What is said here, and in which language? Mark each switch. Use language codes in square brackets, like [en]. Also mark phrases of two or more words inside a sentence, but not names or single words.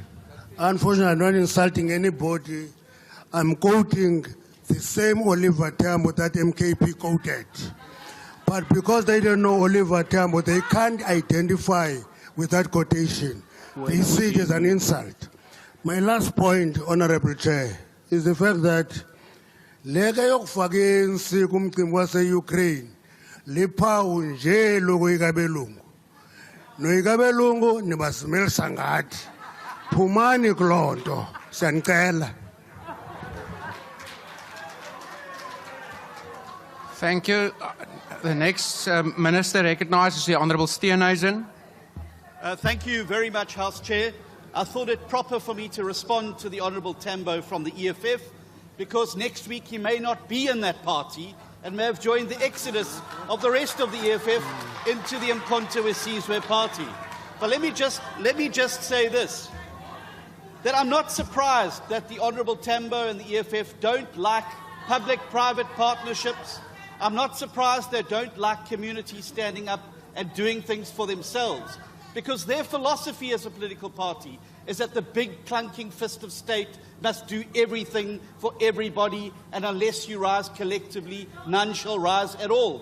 [en] Unfortunately, I'm not insulting anybody. I'm quoting the same Oliver Tambo that MKP quoted. But because they don't know Oliver Tambo, they can't identify with that quotation. They see it as an insult. My last point, Honourable Chair, is the fact that [xh] lega yokufaka ANC kumcimbi wase-Ukraine liphawu nje lokuyikabelungu. Noyikabelungu nibazimelisa ngathi. Phumani kuloo nto, siyanicela. [en] Thank you. The next Minister recognised is the Honourable Steenhuisen. Thank you very much, House Chair. I thought it proper for me to respond to the Honourable Tambo from the EFF, because next week he may not be in that party and may have joined the exodus of the rest of the EFF into the uMkhonto weSizwe party. But let me just say this, that I'm not surprised that the Honourable Tambo and the EFF don't like public-private partnerships. I'm not surprised they don't like communities standing up and doing things for themselves, because their philosophy as a political party is that the big clunking fist of state must do everything for everybody, and unless you rise collectively, none shall rise at all.